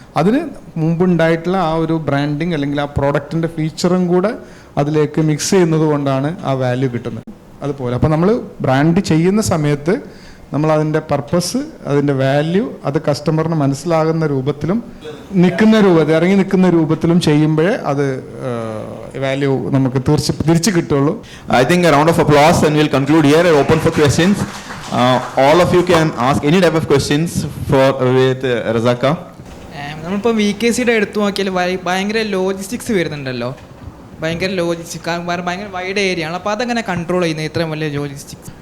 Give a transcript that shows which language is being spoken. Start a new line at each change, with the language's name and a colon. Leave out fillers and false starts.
Malayalam: അതിന് മുമ്പുണ്ടായിട്ടുള്ള ആ ഒരു ബ്രാൻഡിങ് അല്ലെങ്കിൽ ആ പ്രോഡക്റ്റിൻ്റെ ഫീച്ചറും കൂടെ അതിലേക്ക് മിക്സ് ചെയ്യുന്നത് കൊണ്ടാണ് ആ വാല്യൂ കിട്ടുന്നത്. അതുപോലെ അപ്പോൾ നമ്മൾ ബ്രാൻഡ് ചെയ്യുന്ന സമയത്ത് നമ്മൾ അതിൻ്റെ പർപ്പസ്, അതിൻ്റെ വാല്യൂ അത് കസ്റ്റമറിന് മനസ്സിലാകുന്ന രൂപത്തിലും ഇറങ്ങി നിൽക്കുന്ന രൂപത്തിലും ചെയ്യുമ്പോഴേ അത് വാല്യൂ നമുക്ക് തിരിച്ച് കിട്ടുള്ളൂ.
English: I think a round of applause and we'll conclude here and open for questions. All of you can ask any type of questions with Razaka.
Malayalam: നമ്മളിപ്പോൾ VKCയുടെ എടുത്തു നോക്കിയാൽ ഭയങ്കര ലോജിസ്റ്റിക്സ് വരുന്നുണ്ടല്ലോ, ഭയങ്കര ഭയങ്കര വൈഡ് ഏരിയ ആണ്. അപ്പോൾ അതെങ്ങനെ കൺട്രോൾ ചെയ്യുന്നത് ഇത്രയും വലിയ ലോജിസ്റ്റിക്സ്?